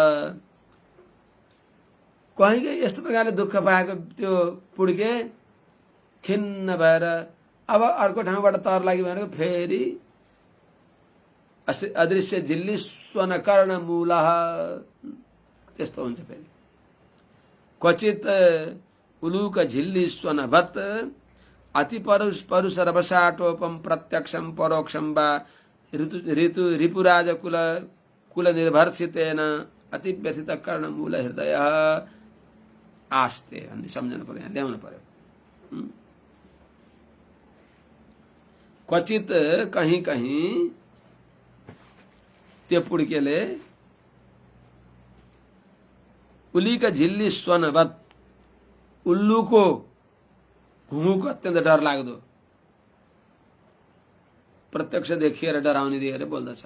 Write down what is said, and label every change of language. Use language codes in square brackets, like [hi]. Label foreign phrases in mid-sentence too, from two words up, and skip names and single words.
[ne] कहीँ यस्तो प्रकारले दुःख पाएको त्यो पुड्के खिन्न भएर अब अर्को ठाउँबाट तर लागि भनेको फेरि अदृश्य झिल्ली स्वर्ण कर्ण मूल त्यस्तो हुन्छ। [sa] फेरि क्वचित उलूक झिल्ली स्वनभत अति परुष रवसाटोपम प्रत्यक्षम परोक्षम वा रिपुराज कुल निर्भर्षितेन अति व्यथित कर्ण मूल हृदय आस्ते [ne] भन्ने सम्झनु पर्यो, यहाँ ल्याउनु पर्यो। क्वचित कहीं कहीं त्यो पुड्केले [sa] उलीका झिल्ली स्वनवत [ne] उल्लुको घुँघुको अत्यन्त डर लाग्दो प्रत्यक्ष देखिएर डराउने दिएर बोल्दछ।